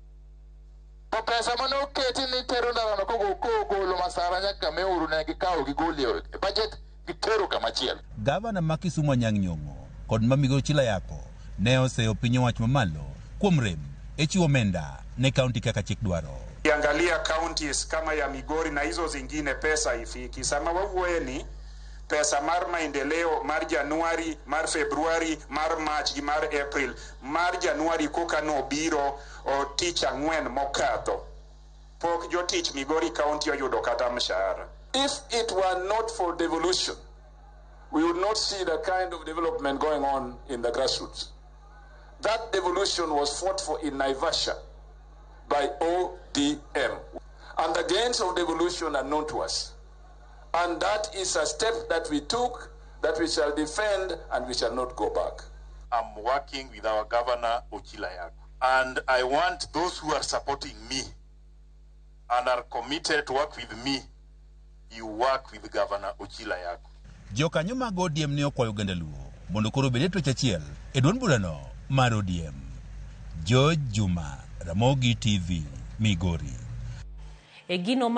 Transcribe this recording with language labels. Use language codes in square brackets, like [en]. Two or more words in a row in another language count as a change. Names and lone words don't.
[luo] To pesa mane oketi ni tero ndara no kogolo Masara nyaka Meru ne gikawo gigoli e budget gitero kamachielo. Gavana ma Kisumu Anyang' Nyong'o kod ma Migori Chilayako ne oseyo piny owacho mamalo kuom rem e chiwo omenda ne kaunti kaka chik dwaro. [sw] Kiangalia counties kama ya Migori na hizo zingine pesa ifiki. [luo] Sama wawuoye ni pesa mar maendeleo mar Januari, mar Februari, mar March gi mar April. Mar Januari koka no biro o tich ang'wen mokadho. Pok jo tich Migori County oyudo kata mshahara. [en] If it were not for devolution, we would not see the kind of development going on in the grassroots. That devolution was fought for in Naivasha by ODM. And the gains of devolution are known to us. And that is a step that we took, that we shall defend, and we shall not go back. I'm working with our governor, Chilayako. And I want those who are supporting me and are committed to work with me, you work with Governor Chilayako. [luo] Jokanyo mag ODM ne okwayo oganda Luo mondo koro obed e twech achiel e duond burano mar ODM. Jo Juma, Ramogi TV, Migori.